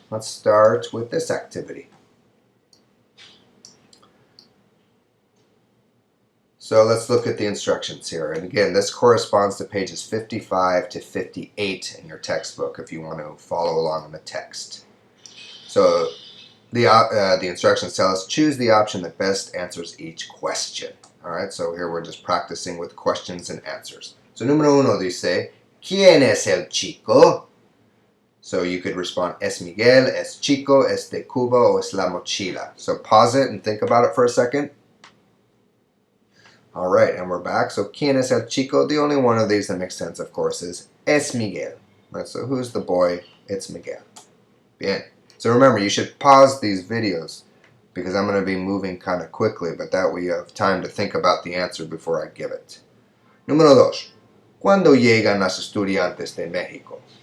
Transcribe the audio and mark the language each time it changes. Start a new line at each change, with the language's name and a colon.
English: Let's start with this activity. So let's look at the instructions here. And again, this corresponds to pages 55 to 58 in your textbook if you want to follow along in the text. So the instructions tell us choose the option that best answers each question. All right, so here we're just practicing with questions and answers.
Spanish: So número uno dice, ¿Quién es el chico?
English: So you could respond,
Spanish: es Miguel, es chico, es de Cuba, o es la mochila.
English: So pause it and think about it for a second. All right, and we're back. So,
Spanish: ¿Quién es el chico?
English: The only one of these that makes sense, of course, is
Spanish: es Miguel.
English: Right, so who's the boy? It's Miguel. Bien. So remember, you should pause these videos because I'm going to be moving kind of quickly, but that way you have time to think about the answer before I give it.
Spanish: Número dos. ¿Cuándo llegan los estudiantes de México?